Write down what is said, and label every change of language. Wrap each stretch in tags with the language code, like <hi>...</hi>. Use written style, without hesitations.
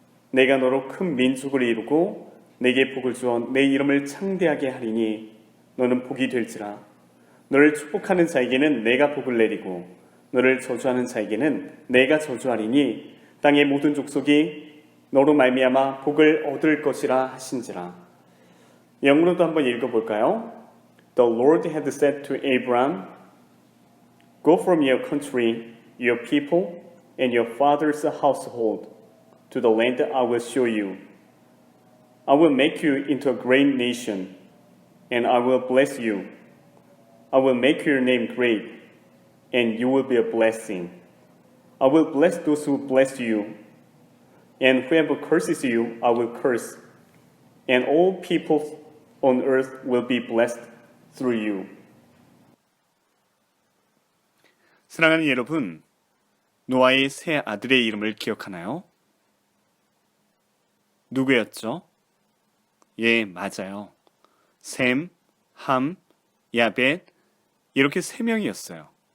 <ko>내가 너로 큰 민족을 이루고 내게 복을 주어 내 이름을 창대하게 하리니 너는 복이 될지라. 너를 축복하는 자에게는 내가 복을 내리고 너를 저주하는 자에게는 내가 저주하리니 땅의 모든 족속이 너로 말미암아 복을 얻을 것이라 하신지라. 영어로도 한번 읽어볼까요?</ko> <en>The Lord had said to Abraham, Go from your country, your people, and your father's household to the land I will show you. I will make you into a great nation, and I will bless you. I will make your name great, and you will be a blessing. I will bless those who bless you, and whoever curses you, I will curse. And all peoples on earth will be blessed through you.</en> <ko>사랑하는 여러분, 노아의 세 아들의 이름을 기억하나요? 누구였죠? 예, 맞아요. 셈, 함, 야벳, 이렇게 세 명이었어요.</ko>